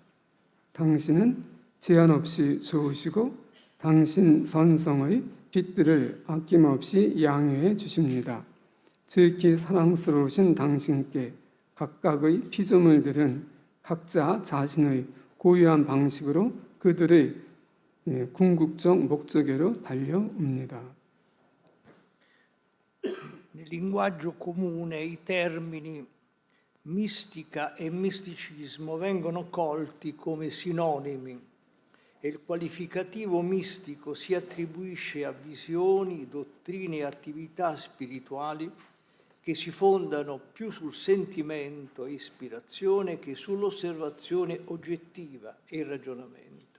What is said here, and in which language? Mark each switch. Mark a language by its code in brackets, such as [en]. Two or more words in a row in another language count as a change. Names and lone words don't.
[ko] 당신은 제한 없이 좋으시고 당신 선성의 빛들을 아낌없이 양해해 주십니다. 지극히 사랑스러우신 당신께 각각의 피조물들은 각자 자신의 고유한 방식으로 그들의 궁극적 목적으로 달려옵니다. [it] Nel linguaggio comune i termini mistica e misticismo vengono colti come sinonimi e il qualificativo mistico si attribuisce a visioni, dottrine e attività spirituali che si fondano più sul sentimento e ispirazione che sull'osservazione oggettiva e il ragionamento.